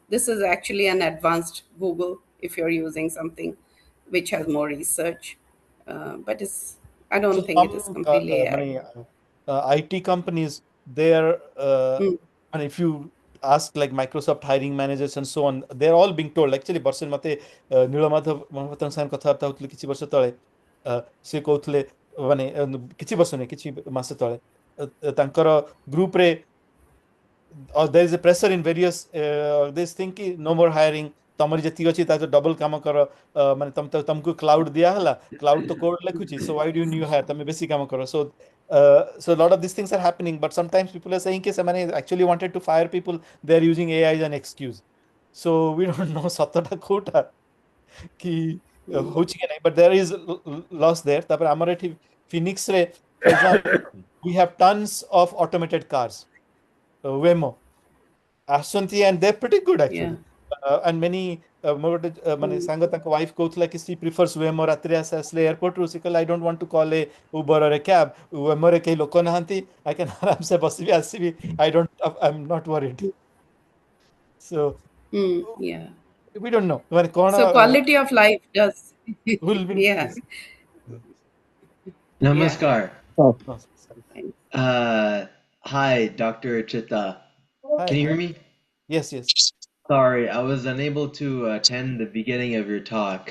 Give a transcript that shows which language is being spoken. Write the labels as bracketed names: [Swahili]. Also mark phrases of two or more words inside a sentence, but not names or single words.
[English] This is actually an advanced Google if you're using something which has more research. But I don't think it is completely AI. IT companies, they're Mm. and if you ask like Microsoft hiring managers and so on, they're all being told actually [Odia] ବର୍ଷେ ମତେ ନୀଳମାଧବ ମହାପାତ୍ରଙ୍କ ସାଙ୍ଗରେ କଥାବାର୍ତ୍ତା ହଉଥିଲି କିଛି ବର୍ଷ ତଳେ ସେ କହୁଥିଲେ ମାନେ କିଛି ବର୍ଷ ନାହିଁ କିଛି ମାସ ତଳେ ତାଙ୍କର ଗ୍ରୁପରେ [English] there is a pressure in various this thing ki no more hiring [Odia] ତମର ଯେତିକି ଅଛି ତା ଡବଲ କାମ କର ମାନେ ତମକୁ କ୍ଲାଉଡ ଦିଆ ହେଲା କ୍ଲାଉଡ ତ କୋଡ ଲେଖୁଛି [English] so why do you new hire [Odia] ତମେ ବେଶୀ କାମ କର [English] so a lot of these things are happening but sometimes people are saying [Odia] ki ସେମାନେ [English] actually wanted to fire people they are using AI as an excuse so we don't know [Odia] ସତଟା କୋଉଟା କି ହଉଛି କି ନାହିଁ [English] but there is loss there [Odia] ତାପରେ ଆମର ଏଠି [English] Phoenix ରେ for example we have tons of automated cars Waymo ଆସୁଛନ୍ତି and they're pretty good actually and many [Odia] ମୋର ଗୋଟେ ମାନେ ସାଙ୍ଗ ତାଙ୍କ ୱାଇଫ୍ କହୁଥିଲା କି [English] she prefers Waymo [Odia] ରାତିରେ ଆସିଲେ ଏୟାରପୋର୍ଟରୁ ସେ କହିଲା [English] I don't want to call a Uber or a cab [Odia] Waymoରେ କେହି ଲୋକ ନାହାନ୍ତି [English] I can [Odia] ଆରାମସେ ବସିବି ଆସିବି [English] I'm not worried so Yeah. we don't know [Odia] ମାନେ କ'ଣ [English] So quality of life does. will be Yeah. Namaskar. oh, sorry. Hi, Dr. Chitta. Hi, Can you hi. hear me? Yes. Sorry, I was unable to attend the beginning of your talk.